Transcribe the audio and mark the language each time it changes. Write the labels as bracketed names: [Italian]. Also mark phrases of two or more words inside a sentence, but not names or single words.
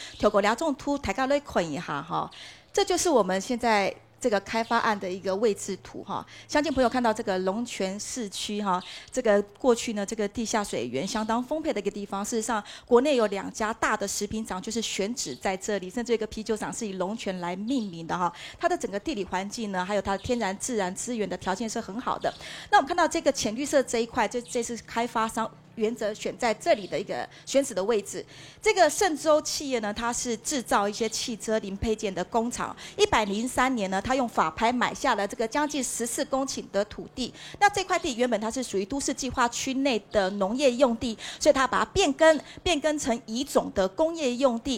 [Chinese] 透過兩種圖，大家來看一下哈，這就是我們現在這個開發案的一個位置圖哈，相信朋友看到這個龍泉市區哈，這個過去呢，這個地下水源相當豐沛的一個地方。事實上，國內有2家大的食品廠就是選址在這裡，甚至一個啤酒廠是以龍泉來命名的哈。它的整個地理環境呢，還有它的天然自然資源的條件是很好的。那我們看到這個淺綠色這一塊，這是開發商原則選在這裡的一個選址的位置。這個聖州企業呢，它是製造一些汽車零配件的工廠。103年呢，它用法拍買下了這個將近14公頃的土地。那這塊地原本它是屬於都市計劃區內的農業用地，所以它把它變更成乙種的工業用地。